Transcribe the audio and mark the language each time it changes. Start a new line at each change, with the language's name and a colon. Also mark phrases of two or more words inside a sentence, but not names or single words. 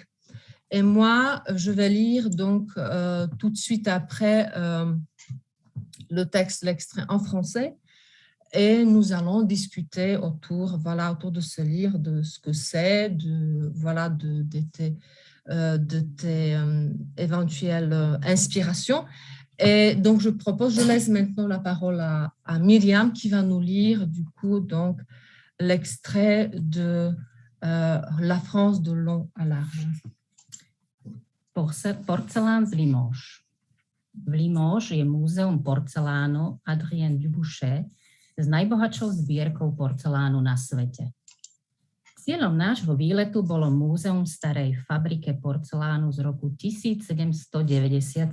French: Et moi, je vais lire donc tout de suite après le texte, l'extrait en français, et nous allons discuter autour de ce livre, de ce que c'est, de tes éventuelles inspirations. Et donc, je laisse maintenant la parole à Miriam qui va nous lire du coup donc l'extrait de La France de long à large.
Slovak: Porcelán z Limoges. V Limoges je múzeum porcelánu Adrien Dubouchet s najbohatšou zbierkou porcelánu na svete. Cieľom nášho výletu bolo múzeum starej fabrike porcelánu z roku 1797.